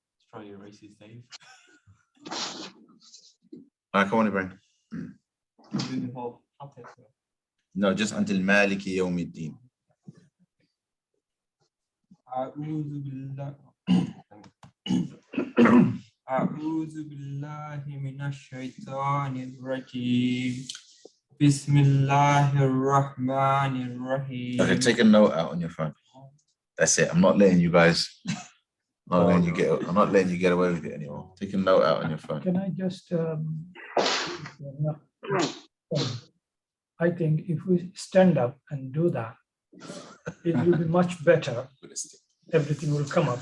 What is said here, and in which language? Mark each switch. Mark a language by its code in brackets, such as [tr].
[en] It's probably a racist Dave. All right, come on, Ibrahim. Do the whole alphabet. No, just until Maliki Yawmiddin. [ar] أعوذ بالله أعوذ بالله من الشيطان الرجيم بسم الله الرحمن الرحيم. [en] Okay, take a note out on your phone. That's it. I'm not letting you guys. I'm not letting you get away with it anymore. Take a note out on your phone. Can I just, I think if we stand up and do that, it will be much better. Everything will come up.